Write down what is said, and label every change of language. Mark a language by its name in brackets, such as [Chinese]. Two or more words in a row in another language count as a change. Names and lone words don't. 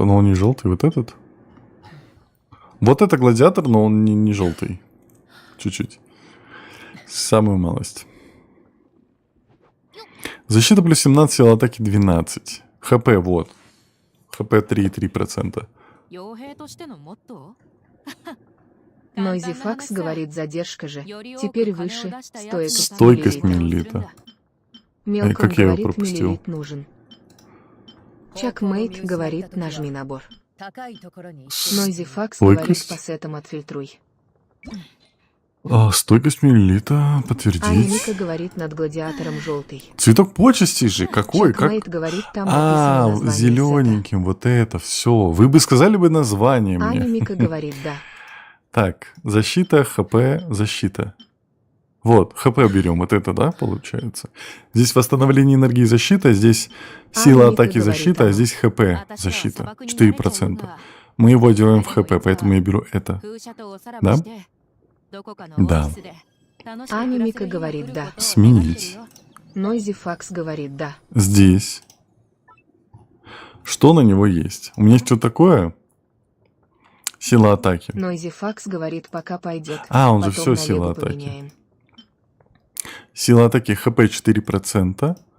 [Russian] Но он не желтый, вот этот. Вот это гладиатор, но он не желтый. Чуть-чуть. Самую малость. Защита плюс 17, сила атаки 12. ХП, вот. ХП 3,3%. [Japanese] 傭兵としてのモットー [Russian] Нойзи Факс говорит, задержка же. Теперь выше. Стойкость Стойкость Мелилита. Мелилита. Мелком как я его говорит, пропустил? Мелилит нужен. Чакмейт говорит, нажми набор. [Japanese] 高いところに [Russian] Нойзи Факс Стойкость? говорит, по сетам отфильтруй. Стойкость Мелилита. Аня Подтвердить. Ника говорит, над гладиатором желтый. Цветок почести же. Какой? Как? Чакмейт говорит, там написано название Зелененьким. Вот это все. Вы бы сказали бы название сета. Аня мне. Мика говорит, да. Так, защита, ХП, защита. Вот, ХП берем, вот это, да, получается? Здесь восстановление энергии защита, здесь сила Ника атаки говорит, защита, а ага. здесь ХП защита. 4%. Мы его одеваем в ХП, поэтому я беру это. [Japanese] 風車とおさらばしてどこかのオアシスで [Russian] Аня Мика говорит «да». Сменить. Нойзи Факс говорит «да». Здесь. Что на него есть? У меня есть что такое? Сила атаки. Нойзи Факс говорит «пока пойдет». А, он же потом все сила налево атаки. поменяем. Сила атаки ХП 4%.